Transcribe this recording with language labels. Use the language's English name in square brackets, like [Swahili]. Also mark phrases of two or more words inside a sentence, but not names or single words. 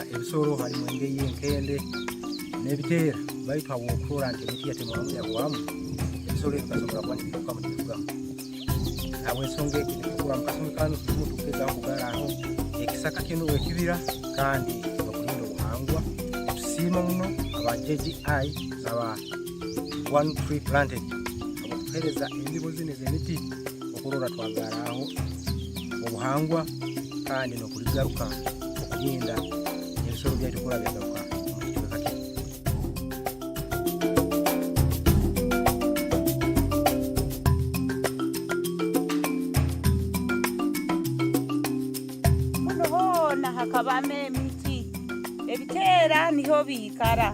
[Nyoro] ebisoro harimu engeri y'enkende n'ebiteera baitu abo okutora nti emiti yatemwamu yagwamu ebisoro ebikasobola kuba nibiruka mu kifugamu habw'ensonga egi nitukola mu kasumi kano tulimu tugezaho okugala aho ekisaka kino wekibira kandi bakulinda obuhangwa tusiima muno aba JGI aba one tree planted okuhereza endibo zino ez'emiti okulora twagala aho obuhangwa kandi n'okuligaruka okulinda ebisoro byaitu kola byagaruka mu kikiweka kino. Muno hoona hakabamo emiti ebiteera niho biikara